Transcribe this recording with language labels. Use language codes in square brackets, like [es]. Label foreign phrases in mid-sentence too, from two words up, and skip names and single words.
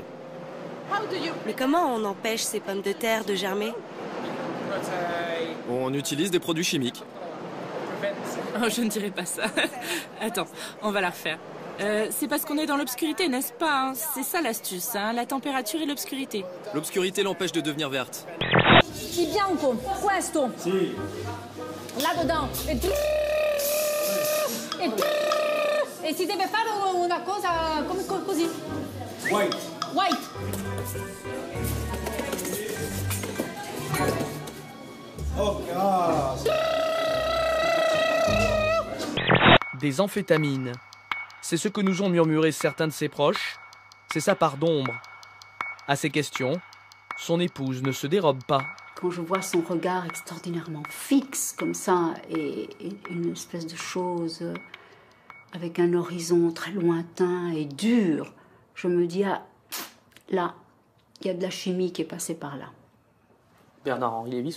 [fr] Mais comment on empêche ces pommes de terre de germer? On utilise des produits chimiques. Oh, je ne dirais pas ça. Attends, on va la refaire. C'est parce qu'on est dans l'obscurité, n'est-ce pas? C'est ça l'astuce, la température et l'obscurité. L'obscurité l'empêche de devenir verte. [it] Di bianco, questo. Sì. [fr] Là-dedans. [it] E si deve fare una cosa come così. [en] White. White. Oh God. [fr] Des amphétamines. C'est ce que nous ont murmuré certains de ses proches. C'est sa part d'ombre. À ces questions, son épouse ne se dérobe pas. Quand je vois son regard extraordinairement fixe comme ça et une espèce de chose avec un horizon très lointain et dur, je me dis, ah, là, il y a de la chimie qui est passée par là.